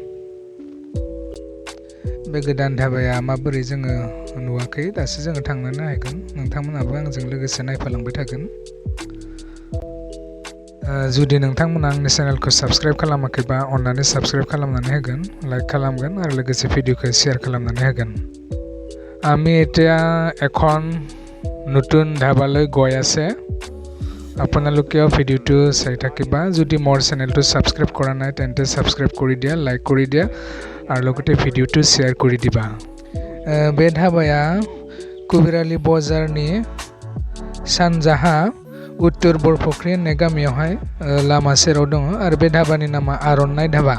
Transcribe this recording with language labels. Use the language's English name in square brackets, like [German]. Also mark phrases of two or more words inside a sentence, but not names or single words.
[Bodo] बे गोदान धाबाया माबोरै जोङो नुवाखै, दासो जोङो थांनो नायगोन। नोंथांमोनाबो आंजों लोगोसे नायफालांबाय थागोन। जुदि नोंथांमोना आंनि चेनेलखौ साबस्क्राइब खालामाखैबा अन्नानै साबस्क्राइब खालामनानै होगोन, लाइक खालामगोन आरो लोगोसे भिडिअखौ शेयार खालामनानै होगोन। [Assamese] আমি এতিয়া এখন নতুন ধাবালৈ গৈ আছে। আপোনালোকেও ভিডিঅ'টো চাই থাকিবা। যদি মোৰ চেনেলটো সাবস্ক্ৰাইব কৰা নাই তেন্তে সাবস্ক্ৰাইব কৰি দিয়া, লাইক কৰি দিয়া আৰু লগতে ভিডিঅ'টো শ্বেয়াৰ কৰি দিবা। [Bodo] बे धाबाया kabirali बाजारनि सानजाहा उत्तर बरपुखुरी होननाय गामियावहाय लामा सेराव दङ आरो बे धाबानि नामा आर'नाइ धाबा।